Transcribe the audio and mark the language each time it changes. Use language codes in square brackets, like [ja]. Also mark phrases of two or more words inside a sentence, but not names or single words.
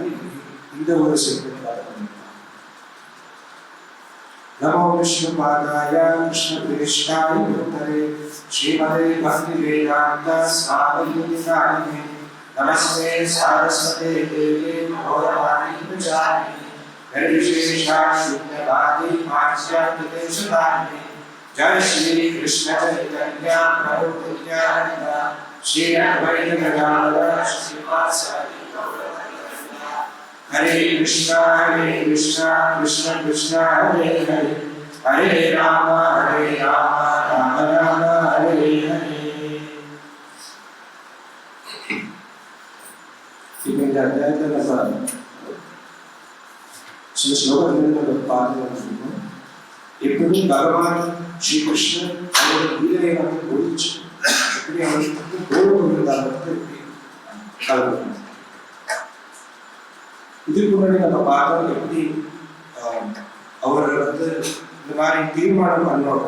[ta] இந்த ஒரு செல்வத்தால் [sa] नमो विष्णु पादाय कृष्ण प्रेष्ठाय भूतले श्रीमते भक्ति वेदान्त स्वामी नामिने नमस्ते सारस्वते देवे गौरवाणी प्रजानि निर्विशेष शून्यवादी माच्यात्मिके सुदानि जय श्री कृष्ण चैतन्य प्रभु नित्यानन्द श्री अद्वैत गदाधर श्रीवासादि हरे कृष्णा कृष्ण कृष्ण हरे हरे हरे राम राम राम हरे हरे. [ta] இந்த அத்தியாயத்தில் சில ஸ்லோகங்கள் பார்த்து எப்படி பகவான் ஸ்ரீ கிருஷ்ணன் அவருடைய லீலையை வந்து ஒழிச்சு எப்படி அவருக்கு கோபம் கலந்து இதுக்கு முன்னாடி நம்ம பார்த்தோம் எப்படி அவர் வந்து இந்த மாதிரி தீர்மானம் பண்ணோம்.